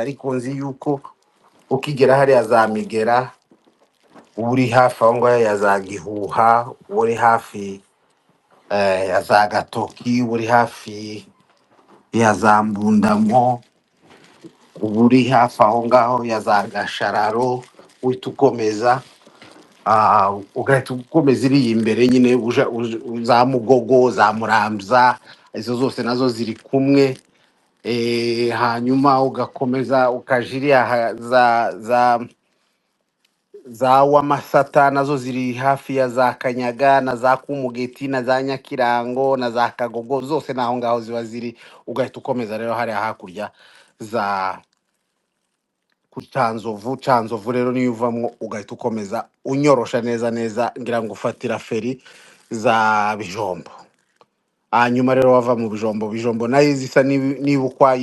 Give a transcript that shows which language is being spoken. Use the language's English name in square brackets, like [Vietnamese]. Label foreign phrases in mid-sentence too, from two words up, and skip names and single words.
[Kinyarwanda] Ariko nzi yuko ukigera hariya za Migera, uri hafi aho ngaho ya za Gihuha, uri hafi ya za Gatoki, uri hafi ya za Mbundamo, uri hafi aho ngaho ya za Gashararo, uhita ukomeza ugahita ukomeza iriya imbere nyine za Mugogo, za Muramza, izo zose nazo ziri kumwe. Hanyuma ugakomeza ukaja iriya za Wamasata, nazo ziri hafi ya za Kanyaga na za Kumugeti na za Nyakirango na za Kagogo, zose naho ngaho ziba ziri. Ugahita ukomeza rero hariya hakurya za ku Canzovu rero niyo uvamwo ugahita ukomeza unyorosha neza neza, ngira ngo ufatira feri za Bijombo. Hanyuma rero wava mu Bijombo nayo zisa niba ukwaye.